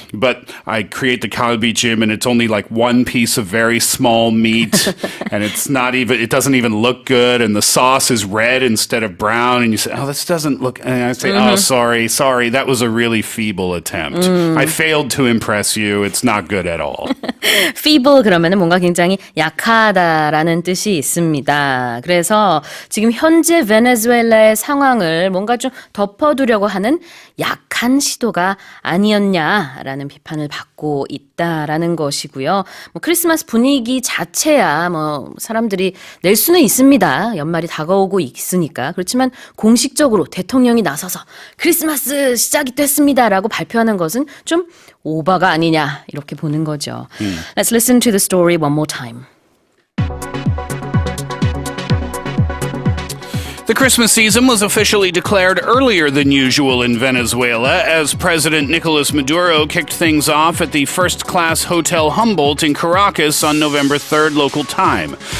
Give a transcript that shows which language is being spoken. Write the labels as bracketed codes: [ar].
[en] But I create the galbichim and it's only like one piece of very small meat, and it doesn't even look good, and the sauce is red instead of brown, and you say, oh, this doesn't look, and I say, oh, sorry, that was a really feeble attempt. I failed to impress you. It's not good at all. [ko] feeble 그러면은 뭔가 굉장히 약하다라는 뜻이 있습니다. 그래서 지금 현재 베네수엘라의 상황을 뭔가 좀 덮어두려고 하는 약한 시도가 아니었냐라는 비판을 받고 있다라는 것이고요. 뭐 크리스마스 분위기 자체야 뭐 사람들이 낼 수는 있습니다. 연말이 다가오고 있으니까. 그렇지만 공식적으로 대통령이 나서서 크리스마스 시작이 됐습니다라고 발표하는 것은 좀 오바가 아니냐 이렇게 보는 거죠. [en] Let's listen to the story one more time. The Christmas season was officially declared earlier than usual in Venezuela as President Nicolas Maduro kicked things off at the first-class Hotel Humboldt in Caracas on November 3rd local time.